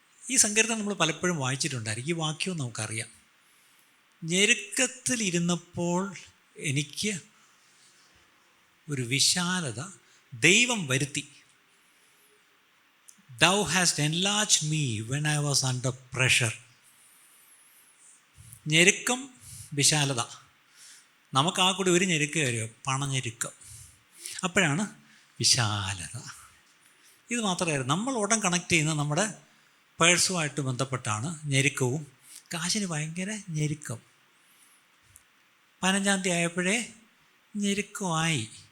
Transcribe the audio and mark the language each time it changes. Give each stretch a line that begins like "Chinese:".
Malayalam: ഈ സങ്കീർത്തനം നമ്മൾ പലപ്പോഴും വായിച്ചിട്ടുണ്ടായിരിക്കും. ഈ വാക്യവും നമുക്കറിയാം. ഞെരുക്കത്തിലിരുന്നപ്പോൾ എനിക്ക് ഒരു വിശാലത ദൈവം വരുത്തി.
English: Thou hast enlarged me when I was under pressure.
Malayalam: ഞെരുക്കം, വിശാലത. നമുക്ക് ആ കൂടി ഒരു ഞെരുക്ക കാര്യം, പണഞ്ഞെരുക്കം. അപ്പോഴാണ് വിശാലത. ഇത് മാത്രമായിരുന്നു. നമ്മൾ ഉടൻ കണക്ട് ചെയ്യുന്ന നമ്മുടെ പേഴ്സുമായിട്ട് ബന്ധപ്പെട്ടാണ് ഞെരുക്കവും. കാശിന് ഭയങ്കര ഞെരുക്കം. 15-ാം തീയതി ആയപ്പോഴേ ഞെരുക്കമായി.